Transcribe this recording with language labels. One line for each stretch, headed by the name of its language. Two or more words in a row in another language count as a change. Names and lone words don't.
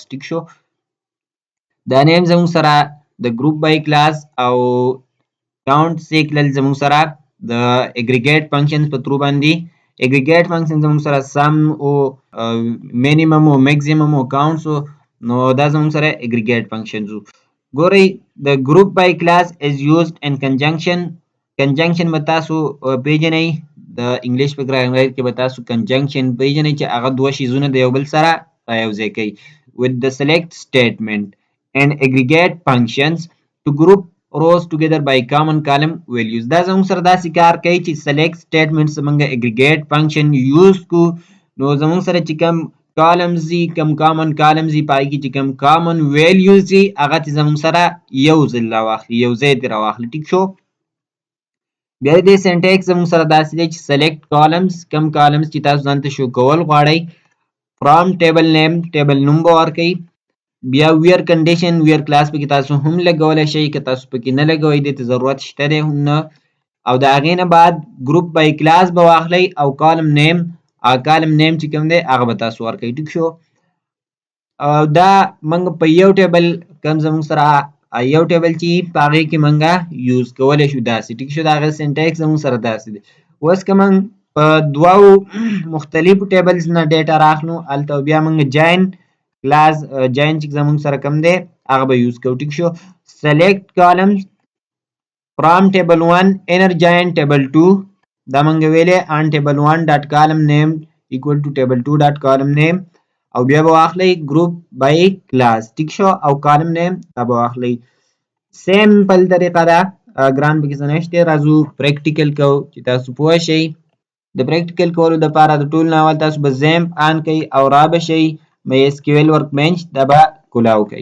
Pashto: ټیک شو، دا نیم زموږ سره د
English: group by clause
Pashto: او کاونټ سیکل زموږ سره د
English: aggregate function
Pashto: په ترو باندې.
English: aggregate function
Pashto: زموږ سره سم او مینیمم او میکسیمم او کاونټس، نو دا زموږ سره
English: aggregate function
Pashto: زو.
English: ګورئ د group by clause is used in conjunction.
Pashto: کنجنکشن به تاسو پیژنئ، د انګلیش په ګرامر کې به تاسو کنجنکشن پیژنئ چې هغه دوه شیزونه د یو بل سره رايوځای کوي.
English: with the select statement and aggregate functions to group rows together by common column values.
Pashto: دا زموږ سره داسې کار کوي چې
English: select statement
Pashto: زموږ
English: aggregate function use
Pashto: کو، نو زموږ سره چې کوم columns دي، کوم
English: common columns
Pashto: دي، پای کې چې کوم
English: common values
Pashto: دي، هغه چې زموږ سره یو ځل راواخلي، یو ځای دې راواخلي. ټیک شو، بیا دې سینټیکس زموږ سره داسې دی چې
English: select columns،
Pashto: کوم columns چې تاسو ځان ته شو کول غواړئ.
English: from table name،
Pashto: table نوم به ورکئ. بیا
English: where condition، where class
Pashto: پکې تاسو هم لګولی شئ، که تاسو پکې نه لګوئ دې ته ضرورت شته دی هم نه. او د هغې نه بعد
English: group by clause
Pashto: به واخلئ او
English: column name, column name
Pashto: چې کوم دی هغه به تاسو ورکئ. ټیک شو، او دا موږ په یو ټیبل کوم زموږ سره یو ټیبل چې په هغې کې موږ یوز کولی شو داسې. ټیک شو، د هغې سینټیکس زموږ سره داسې دی. اوس که موږ په دوو مختلفو ټیبلز نه ډیټا راخلو، هلته بیا موږ
English: join clause,
Pashto: جاین چې زموږ سره کوم دی هغه به یوز کوو. ټیک شو،
English: select columns from table 1 inner join table 2،
Pashto: دا موږ ویلې
English: on table 1 dot column name equal to table 2 dot column name،
Pashto: او بیا به واخلئ
English: group by clause.
Pashto: ټیک شو، او
English: column name
Pashto: دا به واخلئ. سیمپل طریقه ده، ګران پکې څه نشته. راځو پریکټیکل کوو چې تاسو پوه شئ. د پریکټیکل کولو دپاره د ټول نه اول تاسو به زیمپ آن کوئ او را به شئ MySQL ورک بینچ، دا به کولاو کوئ.